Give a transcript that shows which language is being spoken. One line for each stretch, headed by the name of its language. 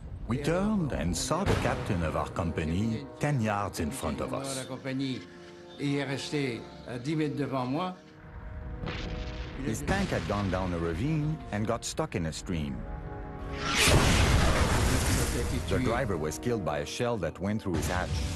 English: We turned and saw the captain of our company 10 yards in front of us.
French: La compagnie est restée à 10 mètres devant moi.
English: His tank had gone down a ravine and got stuck in a stream. The driver was killed by a shell that went through his hatch.